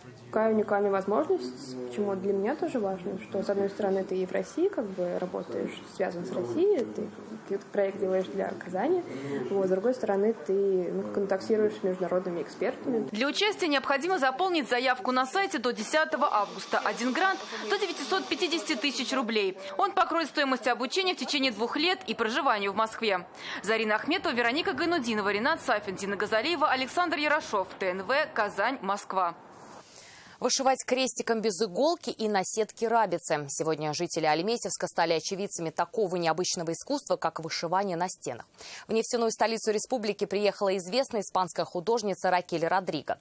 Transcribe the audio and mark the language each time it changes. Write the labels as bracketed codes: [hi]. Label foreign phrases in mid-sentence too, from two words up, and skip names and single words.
[ru] Такая уникальная возможность, почему для меня тоже важно, что, с одной стороны, ты и в России работаешь, связан с Россией, ты проект делаешь для Казани, с другой стороны, ты контактируешь с международными экспертами. Для участия необходимо заполнить заявку на сайте до 10 августа. Один грант до 950 тысяч рублей. Он покроет стоимость обучения в течение 2 лет и проживания в Москве. Зарина Ахметова, Вероника Гайнудинова, Ринат Сафин, Дина Газалиева, Александр Ярошов. ТНВ, Казань, Москва. Вышивать крестиком без иголки и на сетке рабицы. Сегодня жители Альметьевска стали очевидцами такого необычного искусства, как вышивание на стенах. В нефтяную столицу республики приехала известная испанская художница Ракель Родриго.